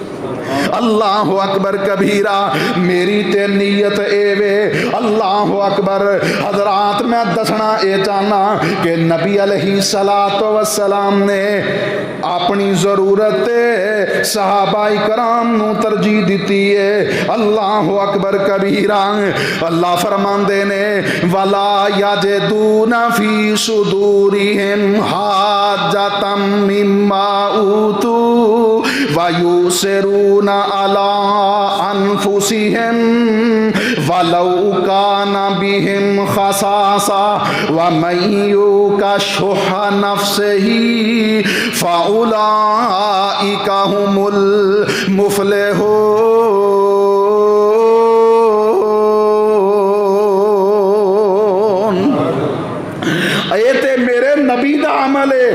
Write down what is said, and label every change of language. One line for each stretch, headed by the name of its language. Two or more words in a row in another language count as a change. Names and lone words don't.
Arabic: الله أكبر كبيرا.
Punjabi: میری تے نیت ایوے
Arabic: الله أكبر.
Punjabi: حضرات میں دسنا یہ چاہنا کہ نبی
Arabic: عليه الصلاة والسلام
Punjabi: نے اپنی ضرورت صحابائے کرام نوں ترجیح دی ہے.
Arabic: الله أكبر كبيرا.
Punjabi: اللہ فرماندے نے
Arabic: ولا يجدون في صدورهم حاجة مما أوتوا ويؤثرون على أنفسهم ولو كان بهم خصاصة ومن يوق شح نفسه فأولئك هم المفلحون.
Punjabi: یہ تے میرے نبی دا عمل ہے.